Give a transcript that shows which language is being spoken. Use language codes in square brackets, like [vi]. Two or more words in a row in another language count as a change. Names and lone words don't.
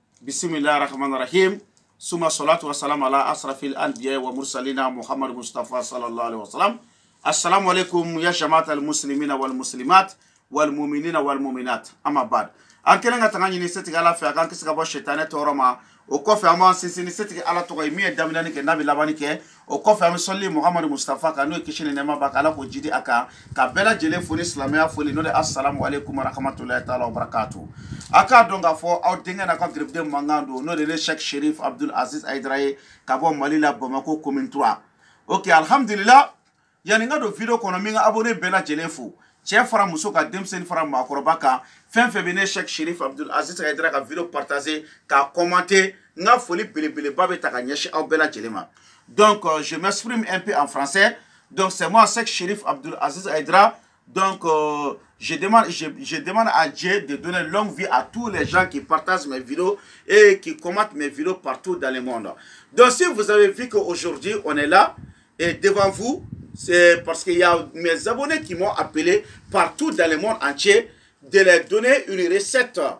[ar] بسم الله الرحمن الرحيم. ثم الصلاة والسلام على أشرف الأنبياء والمرسلين محمد مصطفى صلى الله عليه وسلم. السلام عليكم يا جماعة المسلمين والمسلمات والمؤمنين والمؤمنات. أما بعد. [bm] An kelen ka tanga ɲini setigi ala fɛ a kan kisi ka bɔ shetane tɔɔrɔ ma. O kɔfɛ an b'an sinsin ni setigi ala tɔgɔ ye min ye daminɛni kɛ n'a bɛ labani kɛ. O kɔfɛ an bɛ sɔlili Muhammad Mustafa kan n'o ye kisi ni nɛɛma b'a kan ala k'o jidi a kan ka bɛɛ lajɛlen fo ni silamɛya foli n'o de [ar] السلام عليكم ورحمة الله تعالى وبركاته. [bm] A k'a dɔn k'a fɔ aw denkɛ n'a ka gɛrɛbuden mankan don n'o de ye Cheikh Cherif Abdul Aziz Aidara ye ka bɔ Mali la Bamako commune 3. Ok, alhamdulillah. Yani nga do video kɔnɔ min ka abonné bɛɛ lajɛlen fo. Cɛ fara muso ka denmisɛnnin fara maakɔrɔba kan fɛn fɛn bɛ ne Cheikh Cherif Abdul Aziz Aidara ka video partager ka commenter nga foli belebeleba bɛ ta ka ɲɛsin aw bɛɛ lajɛlen ma. [fr] Donc je m'exprime un peu en français. Donc c'est moi Cheikh Cherif Abdul Aziz Aidara. Donc je demande à Dieu de donner longue vie à tous les gens qui partagent mes vidéos et qui commentent mes vidéos partout dans le monde. Donc si vous avez vu qu'aujourd'hui on est là et devant vous, c'est parce qu'il y a mes abonnés qui m'ont appelé partout dans le monde entier de leur donner une recette